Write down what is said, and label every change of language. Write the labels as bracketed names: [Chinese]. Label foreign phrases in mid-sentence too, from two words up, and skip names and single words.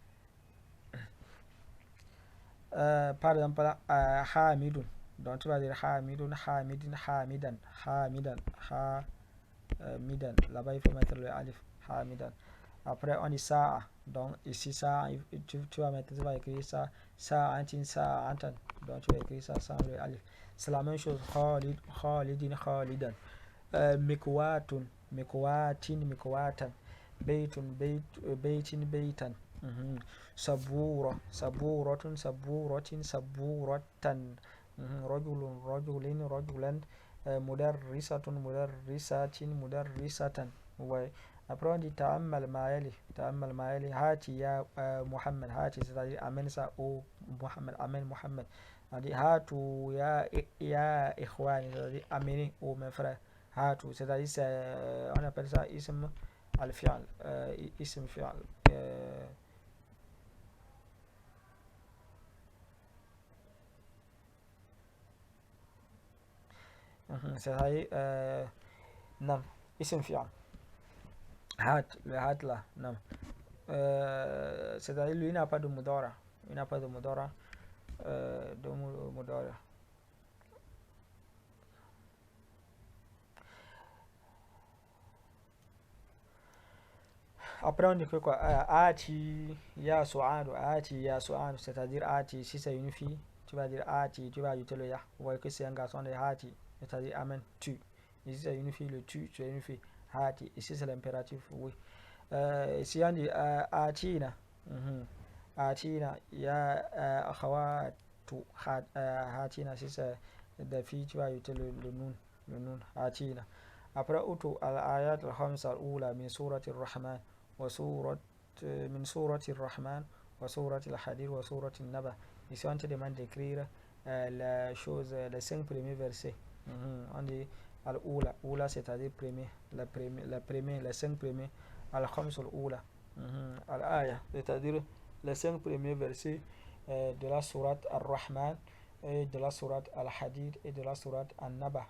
[French] Par exemple hamidun, donc tu vas dire [Arabic] حميدٌ، حميدًا, [French] là-bas il faut mettre le alif, hamidan. Après on dit sa'a, donc ici ça tu vas écrire ça, sa'antan, donc tu vas écrire ça sans le alif. C'est la même chose, [Arabic] خالدٌ، خالدًا، مكواةٌ، مكواةً، بيتٌ، بيتًا. سبورةٌ، سبورةً، رجلًا، مدرسةٌ، مدرسةً. [French] Ouais. Après on dit [Arabic] تأمل ما يلي، هاتِ يا محمد, [French] hati c'est-à-dire amène ça au Muhammad, amène Muhammad. [Arabic] On dit هاتوا يا إخواني, [French] c'est-à-dire amenez aux mes frères. Hatu, c'est-à-dire on appelle ça [Arabic] اسم الفعل، اسم فعل. [French] C'est-à-dire nam, [Arabic] اسم فعل. [French] Hat, le hat là, nam. C'est-à-dire lui il n'a pas de mudara, Après on dit que quoi, [Arabic] هاتي يا سعادُ, [French] c'est-à-dire ati, si c'est une fille, tu vas dire ati, tu vas ajouter le ya. Vous voyez que c'est un garçon de hati, c'est-à-dire amène, tu. Ici c'est une fille, le tu es une fille. Hati, ici c'est l'impératif, oui. [Arabic] Ici on dit هاتين، هاتين، يا أخواتُ, [French] hatina, si c'est des filles, tu vas ajouter le nun, atina. [Arabic] Après, هاتوا الآيات الخمس الأولى من سورة الرحمن وسورة من سورة الرحمن وسورة الحديد وسورة النبأ. [French] Ici, on te demande d'écrire la chose, les 5 premiers versets. On dit al-oula, oula c'est-à-dire premier, les 5 premiers, [Arabic] الخمس الأولى، الآية, [French] c'est-à-dire les 5 premiers versets de la sourate al-Rahman et de la sourate al-Hadid et de la sourate al-Naba.